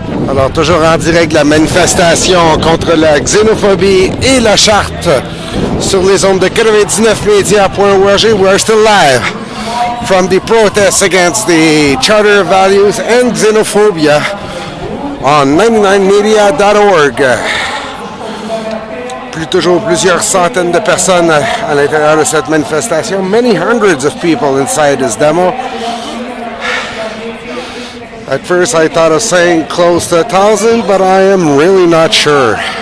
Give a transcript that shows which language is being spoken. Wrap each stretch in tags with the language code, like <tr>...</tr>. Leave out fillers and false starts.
<fr>Alors, toujours en direct de la manifestation contre la xénophobie et la charte sur les ondes de 99media.org.</fr> <en>We are still live from the protests against the Charter Values and Xenophobia on 99media.org.</en> <fr>Toujours plusieurs centaines de personnes à l'intérieur de cette manifestation.</fr> <en>Many hundreds of people inside this demo. At first I thought of saying close to 1,000, but I am really not sure.</en>